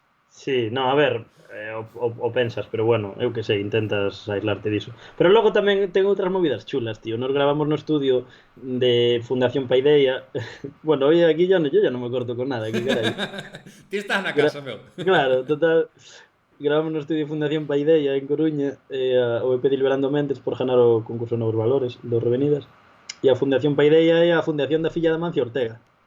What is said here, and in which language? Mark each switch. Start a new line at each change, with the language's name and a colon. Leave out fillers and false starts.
Galician: Sí, no, a ver, o pensas, pero bueno, eu que sei, intentas aislarte diso. Pero logo tamén ten outras movidas chulas, tío. Nos gravamos no estudio de Fundación Paideia.
Spanish: Bueno, hoy aquí yo ya non me corto con nada, que carai.
Galician: Ti estás na casa, meu. Claro, total. Gravamos no estudio de Fundación Paideia en Coruña, o EP de Liberando Mentes por ganar o concurso Novos Valores dos Revenidas. E a Fundación Paideia é a fundación da filla de Mancio Ortega.